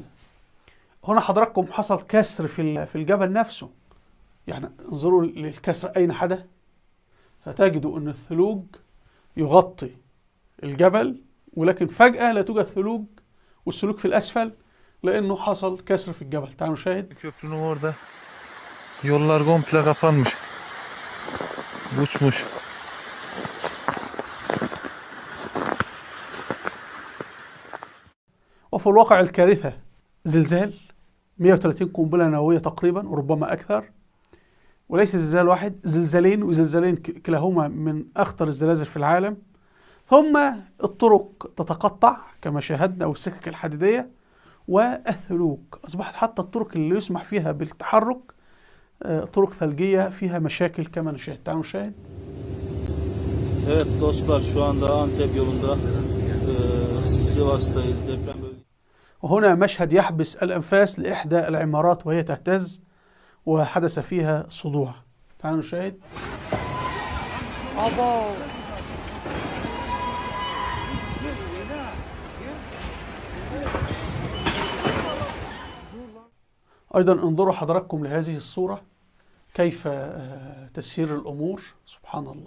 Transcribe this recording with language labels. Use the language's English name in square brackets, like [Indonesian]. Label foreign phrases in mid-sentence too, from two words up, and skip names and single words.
[Arabic] هنا حضراتكم حصل كسر في الجبل نفسه، يعني انظروا للكسر أين حدث، فتجدوا أن الثلوج يغطي الجبل، ولكن فجأة لا توجد ثلوج والسلوك في الأسفل، لأنه حصل كسر في الجبل. تعالوا نشاهد. [Turkish] Köprünün orada yollar komple kapanmış. Uçmuş. [Arabic] وفي الواقع الكارثة زلزال 130 قنبلة نووية تقريبا وربما أكثر، وليس زلزال واحد، زلزالين، وزلزالين كلاهما من أخطر الزلازل في العالم. ثم الطرق تتقطع كما شاهدنا، والسكك الحديدية والثلوج. أصبحت حتى الطرق اللي يسمح فيها بالتحرك طرق ثلجية فيها مشاكل كما نشاهد. تعالوا نشاهد. [Turkish] Evet dostlar, şu anda Antep yolunda Sivas'tayız, deprem bölgesi. [Arabic] وهنا مشهد يحبس الأنفاس لإحدى العمارات وهي تهتز وحدث فيها صدوع. تعالوا نشاهد. أيضا انظروا حضراتكم لهذه الصورة، كيف تسير الأمور، سبحان الله.